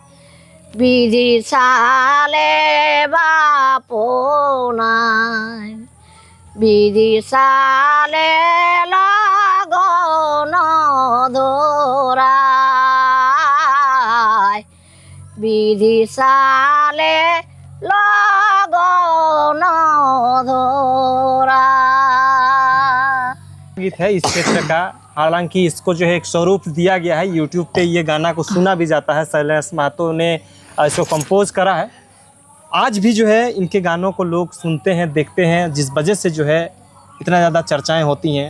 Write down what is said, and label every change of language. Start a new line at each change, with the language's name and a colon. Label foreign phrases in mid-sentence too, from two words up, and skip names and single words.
Hindi: विदिशाले बापो नाई विदिशाले लगन धोराय विदिशाले लगन धोराय गीत है इस क्षेत्र का। हालांकि इसको जो है एक स्वरूप दिया गया है, यूट्यूब पे ये गाना को सुना भी जाता है। शैलेश महतो ने इसको कंपोज करा है। आज भी जो है इनके गानों को लोग सुनते हैं, देखते हैं, जिस वजह से जो है इतना ज़्यादा चर्चाएं होती हैं।